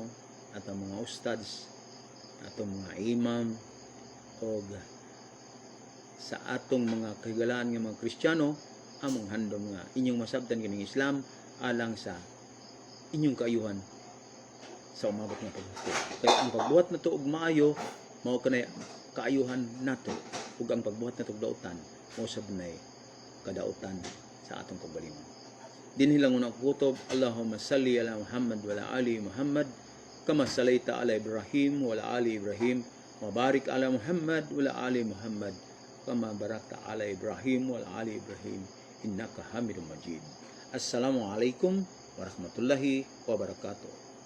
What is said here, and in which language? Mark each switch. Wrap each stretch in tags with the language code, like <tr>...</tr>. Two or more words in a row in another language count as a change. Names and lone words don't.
<ceb>Ato mga ustads, ato mga imam, o sa atong mga kahigalaan nga mga Kristiyano, among handom nga inyong masabtan kining Islam alang sa inyong kaayuhan sa umabot nga paghukom. Kaya ang pagbuhat nato og maayo mao kanay kaayuhan nato, ug ang pagbuhat nato og dautan mao sabnay kadautan sa atong kaugalingon. Dinhi lang una kutob,</ceb> <ar>اللهم صل على محمد وعلى آل محمد كما صليت على إبراهيم وعلى آل إبراهيم وبارك على محمد وعلى آل محمد كما باركت على إبراهيم وعلى آل إبراهيم إنك حميد مجيد. السلام عليكم ورحمة الله وبركاته.</ar>